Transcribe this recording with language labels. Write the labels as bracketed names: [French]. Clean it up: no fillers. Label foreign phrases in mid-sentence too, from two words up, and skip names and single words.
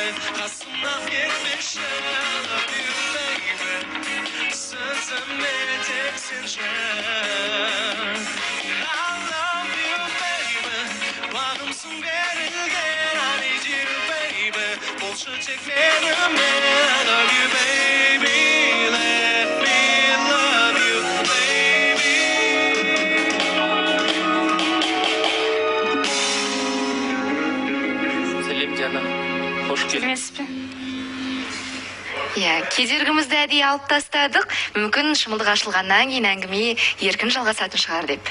[Kazakh] Қасымнан кетпеші, [English] I love you, baby. [Kazakh] Сөзіме тек сенші. [English] I love you, baby. [Kazakh] Бағымсың берілген, [English] I need you, baby. [Turkish] Boşa çekmedim [English] I love you baby Let me love you baby [Kazakh] Сәлем Диана. Қош келдің. Сәлеметсіз бе? Иә, кедергімізді әдейі алып тастадық. Мүмкін шымылдық ашылғаннан кейін әңгіме еркін жалғасатын шығар деп.